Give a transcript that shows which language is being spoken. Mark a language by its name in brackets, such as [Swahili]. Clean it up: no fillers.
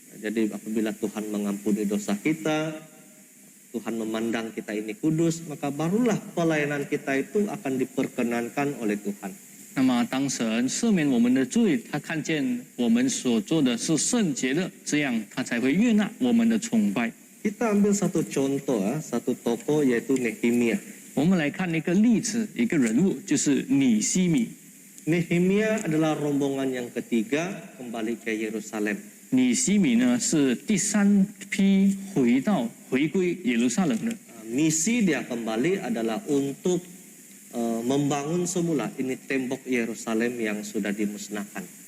[Indonesian] Jadi apabila Tuhan mengampuni dosa kita, Tuhan memandang kita ini kudus, maka barulah pelayanan kita itu akan diperkenankan oleh Tuhan. [Chinese] 那么，当神赦免我们的罪，他看见我们所做的是圣洁的，这样他才会悦纳我们的崇拜。 [Indonesian] Kita ambil satu contoh, satu tokoh yaitu Nehemia. [Chinese] 我们来看一个例子，一个人物，就是尼希米。 [Indonesian] Nehemia adalah rombongan yang ketiga kembali ke Yerusalem. [Chinese] 尼希米呢是第3批回归耶路撒冷的。 [Indonesian] Misi dia kembali adalah untuk membangun semula ini tembok Yerusalem yang sudah dimusnahkan.